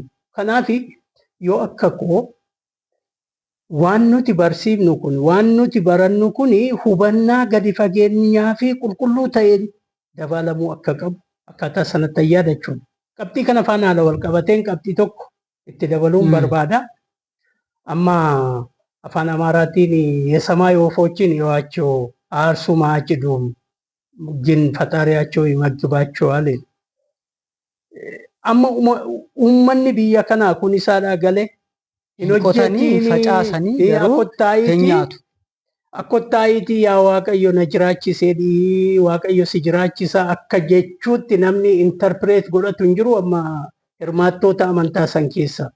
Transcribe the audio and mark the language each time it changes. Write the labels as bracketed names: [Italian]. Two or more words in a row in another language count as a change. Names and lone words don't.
[Oromo] Kanaaf yoo akka koo waan nuti barsiifnu kun waan nuti barannu kun hubannaa gadi fageenyaa fi qulqulluu ta'een dabalamuu akka qabu akkaataa sanatti yaadachuudha. Qabxii kana faana haala wal qabateen qabxii tokko itti dabaluun barbaada. Amma afaan Amaaraatiin [Amharic] የሰማይ ወፎችን እዩዋቸው አያርሱም አያጭዱም ግን ፈጣሪያቸው ይመግባቸዋል። [Oromo] Amma uummanni biyya kanaa kun isaadhaa galee hin hojjetini akkottaayitii yaa Waaqayyo na jiraachiseedhi Waaqayyo si jiraachisa akka jechuutti namni interpreet godhatu hin jiru amma hirmaattoota amantaa san keessa.